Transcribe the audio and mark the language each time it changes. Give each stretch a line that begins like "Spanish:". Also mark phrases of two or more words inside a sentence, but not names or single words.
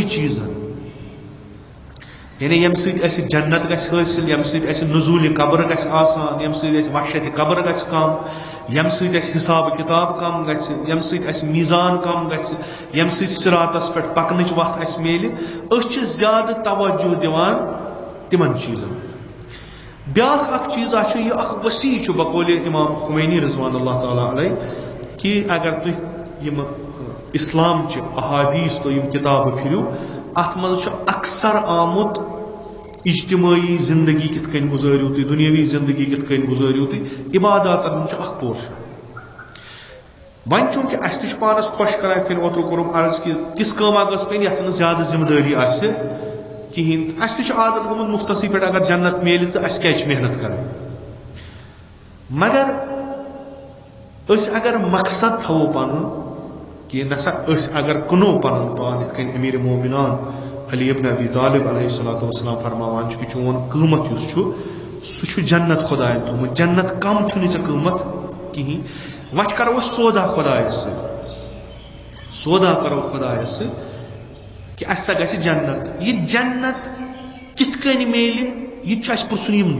Kashmiri: چیٖزن یعنی ییٚمہِ سۭتۍ اَسہِ جنت گژھِ حٲصِل ییٚمہِ سۭتۍ اَسہِ نزوٗلِ قبر گژھِ آسان ییٚمہِ سۭتۍ اَسہِ وحشتِ قبر گژھِ کم ییٚمہِ سۭتۍ اَسہِ حساب کِتاب کم گژھِ ییٚمہِ سۭتۍ اَسہِ میٖزان کم گژھِ ییٚمہِ سۭتۍ صراطس پٮ۪ٹھ پکنٕچ وتھ اَسہِ میلہِ أسۍ چھِ زیادٕ توجہ دِوان تِمن چیٖزن بیاکھ اکھ چیٖزا چھُ یہِ اکھ وسیع چھُ بقولِ امام خمینی
Arabic: رضوان اللہ تعالیٰ علیہ
Kashmiri: کہِ اگر تُہۍ یِم اسلامچہِ احادیث تُہۍ یِم کِتابہٕ پھِرِو اتھ منٛز چھُ اکثر آمُت اجتمٲعی زندگی کِتھ کٔنۍ گُزٲرِو تُہۍ دُنیٲوی زندگی کِتھ کٔنۍ گُزٲرِو تُہۍ عباداتن ہُنٛد چھُ اکھ پورشن وۄنۍ چوٗنٛکہِ اَسہِ تہِ چھُ پانس خۄش کران یِتھ کٔنۍ اوترٕ کوٚرُم عرض کہِ تِژھ کٲما گٔژھ پیٚنۍ یتھ نہٕ زیادٕ ذمہٕ دٲری آسہِ کِہیٖنۍ اَسہِ تہِ چھُ عادت گوٚمُت مُفتسٕے پٮ۪ٹھ اگر جنت میلہِ تہٕ اَسہِ کیازِ چھِ محنت کرٕنۍ مگر أسۍ اگر مقصد تھاوو پنُن کہِ نسا أسۍ اگر کٕنو پنُن پان یِتھ کٔنۍ امیٖر مومنان علی ابن ابی طالب
Arabic: علیہ الصلوۃ والسلام
Kashmiri: فرماوان چھُ کہِ چون قۭمت یُس چھُ سُہ چھُ جنت خۄداین تھوٚومُت جنت کم چھُنہٕ ژےٚ قۭمت کِہیٖنۍ وۄنۍ کرو أسۍ سودا خۄدایس سۭتۍ سودا کرو خۄدایس سۭتۍ کہِ اَسہِ سا گژھِ جنت یہِ جنت کِتھ کٔنۍ میلہِ یہِ تہِ چھُ اَسہِ پرژھُن